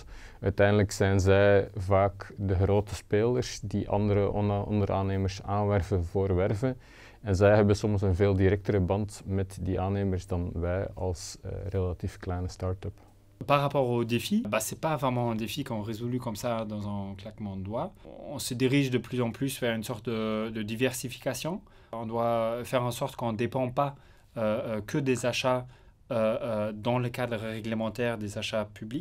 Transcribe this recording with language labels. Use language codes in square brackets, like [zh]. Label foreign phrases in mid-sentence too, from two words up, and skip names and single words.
[nl] Uiteindelijk zijn zij vaak de grote spelers die andere onderaannemers aanwerven voor werven. En zij hebben soms een veel directere band met die aannemers dan wij als relatief kleine start-up. [fr] Par rapport aux défis, c'est pas vraiment un défi qu'on résout comme ça dans un claquement de doigts. On se dirige de plus en plus vers une sorte de diversification. On doit faire en sorte qu'on ne dépend pas que des achats dans le cadre réglementaire des achats publics.